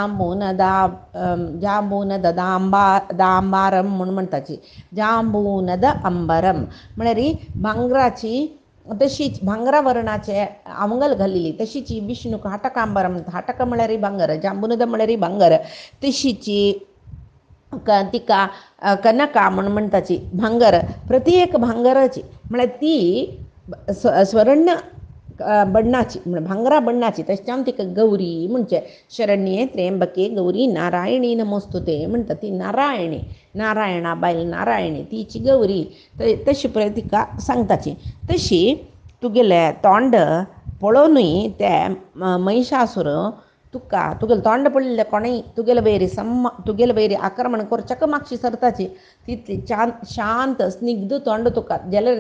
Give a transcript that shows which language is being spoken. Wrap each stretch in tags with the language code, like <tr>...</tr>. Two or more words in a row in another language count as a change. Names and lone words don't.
<kok>जांबून दांबारम म्हूण म्हणटाची जांबूनद अंबरम म्हळ्यार भांगराची तशीच भांगरा वर्णाचे आंवंगल घालिल्ली तशीची विष्णूक हाटकांबरम हाटक म्हळ्यार भांगर जांबूनद म्हळ्यार भांगर तशीची तिका कनका म्हूण म्हणटाची भांगर प्रत्येक भांगराची म्हळ्यार ती स्वर्ण बण्णाची म्हणजे भांगरा बण्णाची तशें तिका गौरी म्हणचे</kok> <sa>शरण्ये त्र्यंबके गौरी नारायणी नमोस्तुते</sa> <kok>म्हणटा ती नारायणी नारायणा बायल नारायणी तिची गौरी तशी पळय तिका सांगताची तशी तुगेले तोंड पळोवनूय ते महिषासूर तुगेलें तोंड पडलें कोणय तुगेले वयरी आक्रमण करच्याक मागशी सरताची तितली शांत स्निग्ध तोंड तुका जाल्यार</kok>